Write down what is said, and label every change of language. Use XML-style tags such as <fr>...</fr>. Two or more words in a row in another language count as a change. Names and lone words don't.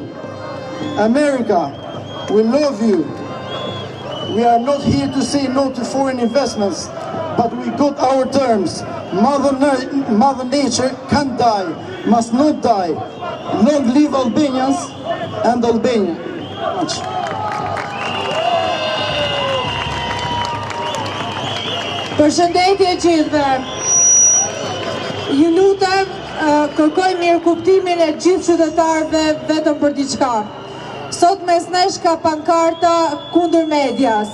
<en>America, we love you. We are not here to say no to foreign investments, but we got our terms. Mother Nature can't die, must not die. Long live Albanians and Albania.</en> <sq>Përshëndetje gjithëve. Ju lutem, kërkoj mirëkuptimin e gjithë qytetarëve vetëm për diçka. Sot mes nesh ka pankarta kundër medias.</sq>